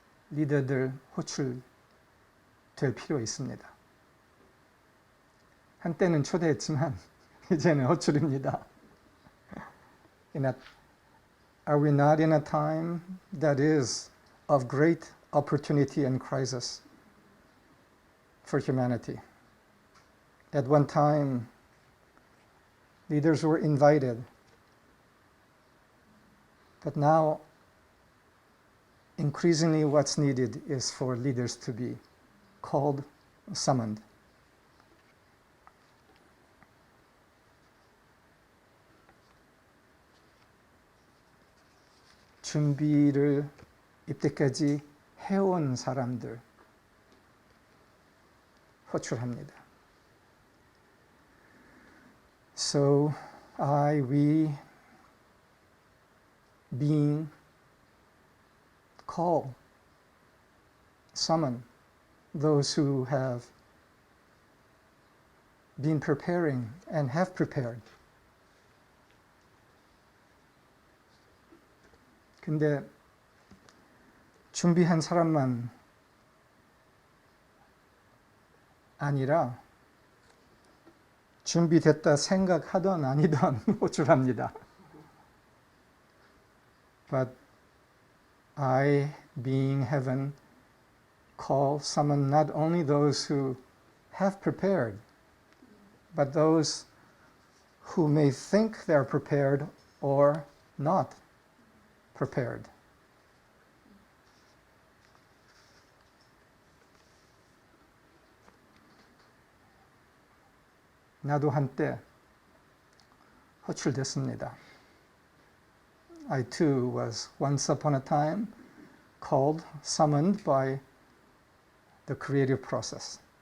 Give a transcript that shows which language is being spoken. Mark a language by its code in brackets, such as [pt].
[ko] 리더들 호출될 필요 있습니다. 한때는 초대했지만 이제는 호출입니다. [en] Are we not in a time that is of great opportunity and crisis for humanity? At one time, leaders were invited, but now increasingly what's needed is for leaders to be called, summoned. [ko] 준비를 이때까지 해온 사람들 호출합니다. [en] So we, being, call, summon those who have been preparing and have prepared. [ko] 근데 준비한 사람만 아니라 준비됐다 생각하던 아니던 호출합니다. [en] But I, being heaven, call summon not only those who have prepared, but those who may think they're prepared or not prepared. [ko] 나도 한때 호출됐습니다. [en] I too was once upon a time called, summoned by the creative process.